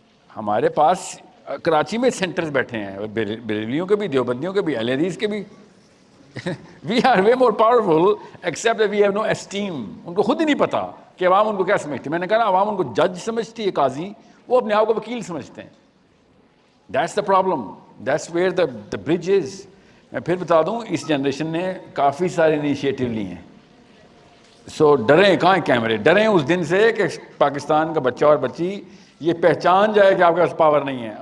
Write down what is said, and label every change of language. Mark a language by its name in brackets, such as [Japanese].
[Urdu] ہمارے پاس کراچی میں سینٹرز بیٹھے ہیں، بریلیوں کے بھی، دیوبندیوں کے بھی، اہل حدیث کے بھی. [English] We are way more powerful except we have no steam. [Urdu] ان کو خود ہی نہیں پتا کہ عوام ان کو کیا سمجھتی. میں نے کہا نا عوام ان کو جج سمجھتی ہے، قاضی، وہ اپنے آپ کو وکیل سمجھتے ہیں. [English] That's the problem, that's where the bridge is. [Urdu] میں پھر بتا دوں، اس جنریشن نے کافی سارے انیشیٹو لی ہیں. سو ڈریں کہاں کیمرے، ڈریں اس دن سے کہ پاکستان کا بچہ اور بچی یہ پہچان جائے کہ آپ کے پاس پاور نہیں ہے.